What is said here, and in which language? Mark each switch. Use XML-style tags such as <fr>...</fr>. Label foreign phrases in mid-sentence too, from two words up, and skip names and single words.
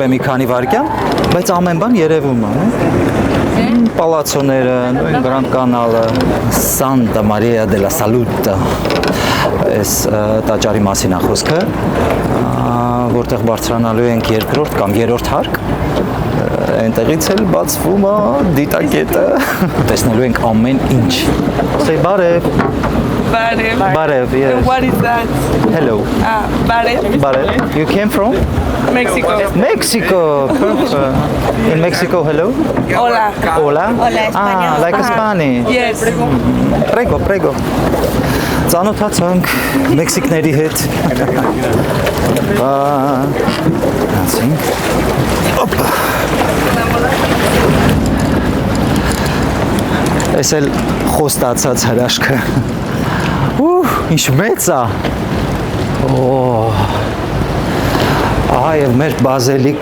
<hy>մի քանի վայրկյան, բայց ամեն բան երևում է, պալացոները, նույն Grand Canal-ը, Santa Maria della Salute, այս տաճարի մասին է խոսքը, որտեղ բարձրանալու ենք երկրորդ կամ երրորդ հարկ, այնտեղից էլ բացվում է դիտակետը, տեսնելու ենք ամեն ինչ։ Say բարև։ Barev. Բարև,</hy> <en>yes. What is that? Hello.</en> <hy>Barev.</hy> <en>Բարև. You came from? Mexico. Mexico. In Mexico, hello.</en> <es>Hola. Hola. Hola, español.</es> <en>Like Spanish. Yes.</en> <it>Prego.</it> <hy>Ծանոթացանք մեքսիկների հետ։ Անցինք։ Օպա։ Այս էլ խոստացած հրաշքը։ Ինչ մեծ է։ Ահա եւ մեր բազելիկ</hy>